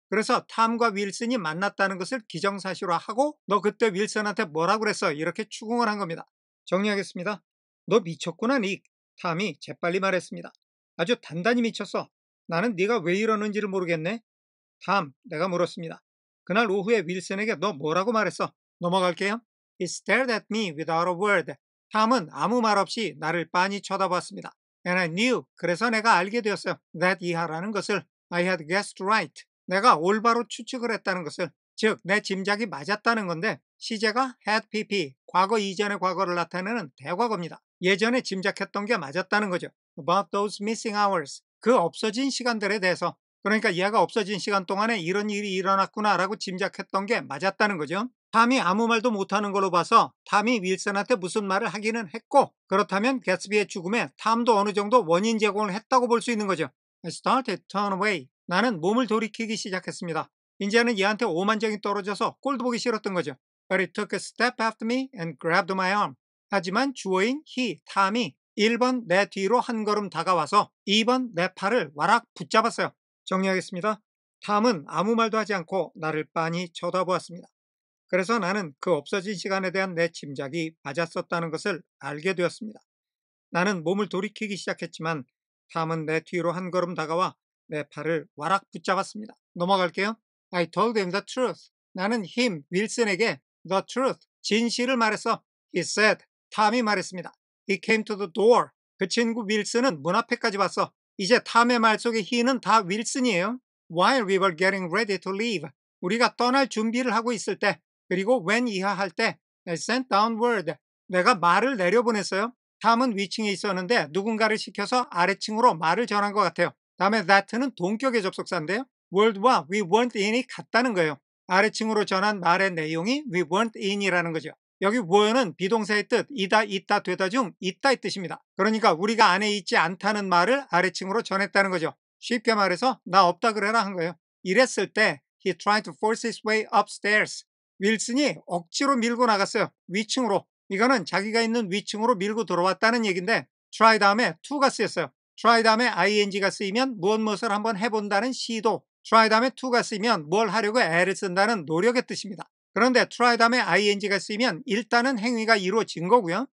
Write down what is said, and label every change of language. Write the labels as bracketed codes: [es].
[ko] 그래서 탐과 윌슨이 만났다는 것을 기정사실화하고 너 그때 윌슨한테 뭐라고 그랬어? 이렇게 추궁을 한 겁니다. 정리하겠습니다. 너 미쳤구나, 닉. 탐이 재빨리 말했습니다. 아주 단단히 미쳤어. 나는 네가 왜 이러는지를 모르겠네. 탐, 내가 물었습니다. 그날 오후에 윌슨에게 너 뭐라고 말했어? 넘어갈게요. [en] He stared at me without a word. [ko] 탐은 아무 말 없이 나를 빤히 쳐다봤습니다. [en] And I knew, [ko] 그래서 내가 알게 되었어요. [en] That 이하라는 것을 I had guessed right. [ko] 내가 올바로 추측을 했다는 것을, 즉 내 짐작이 맞았다는 건데 시제가 had pp, 과거 이전의 과거를 나타내는 대과거입니다. 예전에 짐작했던 게 맞았다는 거죠. [en] About those missing hours, [ko] 그 없어진 시간들에 대해서. 그러니까 얘가 없어진 시간 동안에 이런 일이 일어났구나라고 짐작했던 게 맞았다는 거죠. 탐이 아무 말도 못하는 걸로 봐서 탐이 윌슨한테 무슨 말을 하기는 했고, 그렇다면 개츠비의 죽음에 탐도 어느 정도 원인 제공을 했다고 볼 수 있는 거죠. [en] I started to turn away. [ko] 나는 몸을 돌이키기 시작했습니다. 이제는 얘한테 오만정이 떨어져서 꼴도 보기 싫었던 거죠. [en] But he took a step after me and grabbed my arm. [ko] 하지만 주어인 he, 탐이 1번 내 뒤로 한 걸음 다가와서 2번 내 팔을 와락 붙잡았어요. 정리하겠습니다. 탐은 아무 말도 하지 않고 나를 빤히 쳐다보았습니다. 그래서 나는 그 없어진 시간에 대한 내 짐작이 맞았었다는 것을 알게 되었습니다. 나는 몸을 돌이키기 시작했지만 탐은 내 뒤로 한 걸음 다가와 내 팔을 와락 붙잡았습니다. 넘어갈게요. [en] I told him the truth. [ko] 나는 윌슨에게 the truth, 진실을 말했어. [en] He said, [ko] 탐이 말했습니다. [en] He came to the door. [ko] 그 친구 윌슨은 문 앞에까지 왔어. 이제 탐의 말 속의 he는 다 윌슨이에요. [en] While we were getting ready to leave. [ko] 우리가 떠날 준비를 하고 있을 때, 그리고 when 이하할 때 [en] I sent down word. [ko] 내가 말을 내려보냈어요. 탐은 위층에 있었는데 누군가를 시켜서 아래층으로 말을 전한 것 같아요. 다음에 that는 동격의 접속사인데요. word와 [en] we weren't in [ko] 이 같다는 거예요. 아래층으로 전한 말의 내용이 [en] we weren't in [ko] 이라는 거죠. 여기 were는 비동사의 뜻, 이다, 있다, 되다 중 있다의 뜻입니다. 그러니까 우리가 안에 있지 않다는 말을 아래층으로 전했다는 거죠. 쉽게 말해서 나 없다 그래라 한 거예요. [en] 이랬을 때 he tried to force his way upstairs. [ko] 윌슨이 억지로 밀고 나갔어요. 위층으로. 이거는 자기가 있는 위층으로 밀고 들어왔다는 얘기인데 try 다음에 to가 쓰였어요. try 다음에 ing가 쓰이면 무엇을 한번 해본다는 시도, try 다음에 to가 쓰이면 뭘 하려고 애를 쓴다는 노력의 뜻입니다. 그런데 try 다음에 ing가 쓰이면 일단은 행위가 이루어진 거고요.